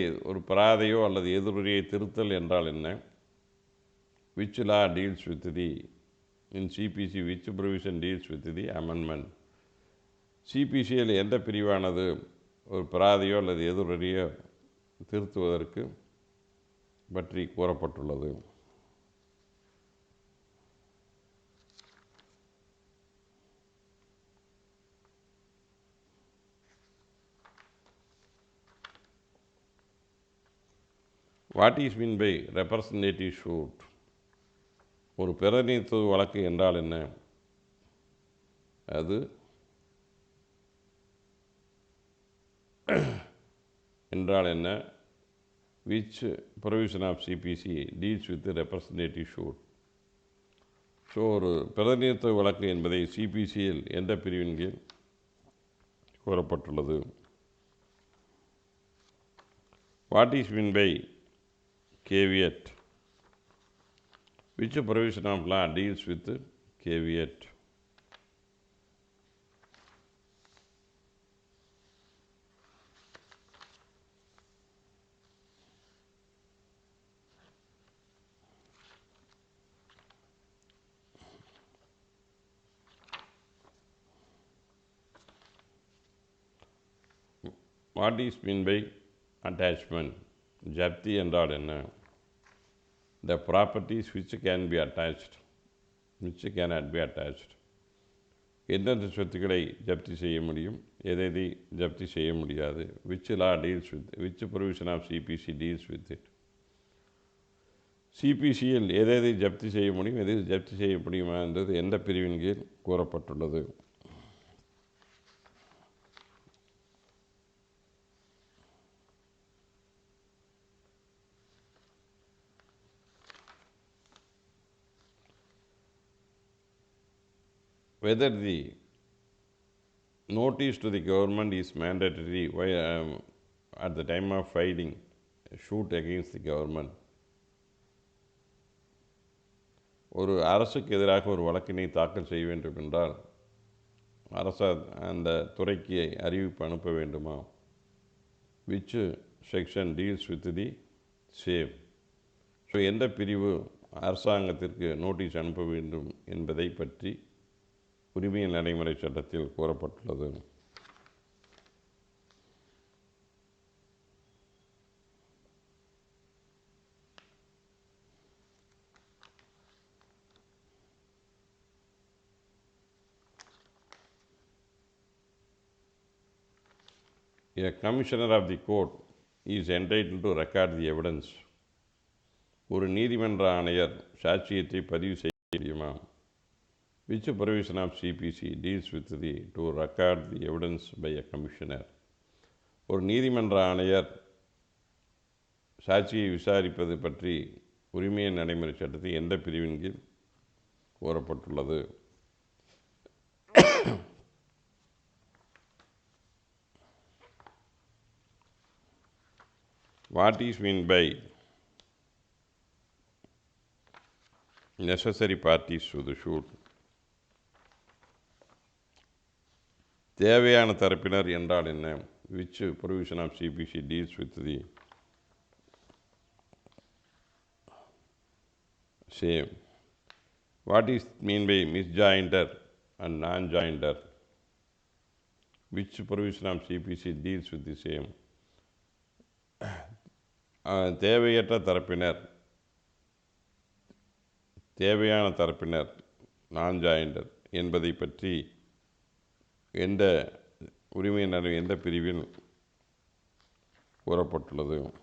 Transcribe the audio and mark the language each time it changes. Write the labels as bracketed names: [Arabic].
[Tamil] ஒரு பிராதையோ அல்லது எதிர்வுரையை திருத்தல் என்றால் என்ன? [English] which law deals with the in CPC which provision deals with the amendment? [Tamil] சிபிசியில் எந்த பிரிவானது ஒரு பிராதையோ அல்லது எதிர்வுரையோ திருத்துவதற்கு பற்றி கூறப்பட்டுள்ளது? [English] What is mean by representative suit? [Tamil] ஒரு பிரதிநிதித்துவ வழக்கு என்றால் என்ன? அது என்றால் என்ன? [English] which provision of CPC deals with the representative suit? [Tamil] So ஒரு பிரதிநிதித்துவ வழக்கு என்பதை சிபிசியில் எந்த பிரிவின் கீழ் கூறப்பட்டுள்ளது? [English] What is mean by caveat? Which provision of law deals with caveat? What is meant by attachment? [Tamil] ஜப்தி என்றால் என்ன? [English] The properties which can be attached, which cannot be attached. [Tamil] எந்தெந்த சொத்துக்களை ஜப்தி செய்ய முடியும், எதை ஜப்தி செய்ய முடியாது. [English] Which law deals with, which provision of CPC deals with it. [Tamil] சிபிசியில் எதை ஜப்தி செய்ய முடியும், எதை ஜப்தி செய்ய முடியுமா என்றது எந்த பிரிவின் கீழ் கூறப்பட்டுள்ளது. [English] Whether the notice to the government is mandatory at the time of filing a suit against the government. [Tamil] ஒரு அரசுக்கு எதிராக ஒரு வழக்கினை தாக்கல் செய்ய வேண்டும் என்றால் அரசு அந்த துறைக்கு அறிவிப்பு அனுப்ப வேண்டுமா? [English] Which section deals with the same? [Tamil] So எந்த பிரிவு அரசாங்கத்திற்கு நோட்டீஸ் அனுப்ப வேண்டும் என்பதை பற்றி உரிமையின் நடைமுறை சட்டத்தில் கூறப்பட்டுள்ளது. [English] A commissioner of the court is entitled to record the evidence. [Tamil] ஒரு நீதிமன்ற ஆணையர் சாட்சியத்தை பதிவு செய்ய முடியுமா? [English] Which provision of CPC deals with the to record the evidence by a commissioner? [Tamil] ஒரு நீதிமன்ற ஆணையர் சாட்சியை விசாரிப்பது பற்றி உரிமையின் நடைமுறை சட்டத்தில் எந்த பிரிவின் கீழ் கூறப்பட்டுள்ளது? [English] What is meant by necessary parties to the suit? [Tamil] தேவையான தரப்பினர் என்றால் என்ன? [English] Which provision of CPC deals with the same? What is meant by misjoinder and non-joinder? Which provision of CPC deals with the same? [Tamil] தேவையற்ற தரப்பினர், தேவையான தரப்பினர், நான்-ஜாயிண்டர் என்பதை பற்றி எந்த உரிமையின் எந்த பிரிவில் கூறப்பட்டுள்ளது?